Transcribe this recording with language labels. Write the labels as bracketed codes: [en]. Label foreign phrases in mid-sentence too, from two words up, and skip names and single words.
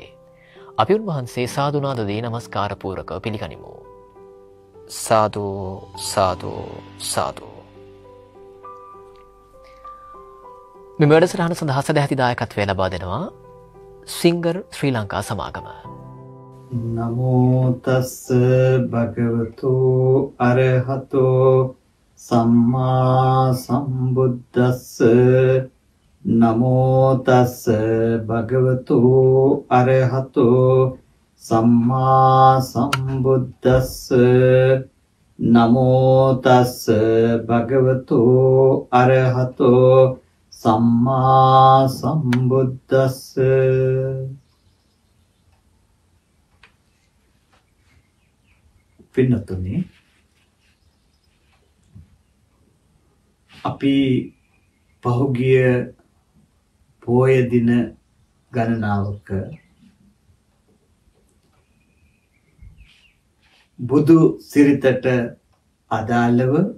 [si] අපි උන්වහන්සේ සාදුනාද දී නමස්කාර පූර්වකව පිළිගනිමු. සාදු සාදු සාදු. මෙම වැඩසටහන සඳහා සදැහැති දායකත්වය ලබා දෙනවා සිංගර් ශ්‍රී ලංකා සමාගම. [pi] නමෝ තස්ස භගවතු අරහතෝ සම්මා සම්බුද්දස්ස නමෝ තස්ස භගවතු අරහතෝ සම්මා සම්බුද්දස්ස නමෝ තස්ස භගවතු අරහතෝ සම්මා සම්බුද්දස්ස. [si] පින්නතුනි, අපි පහුගිය පෝය දින ගණනාවක බුදු සිරිතට අදාළව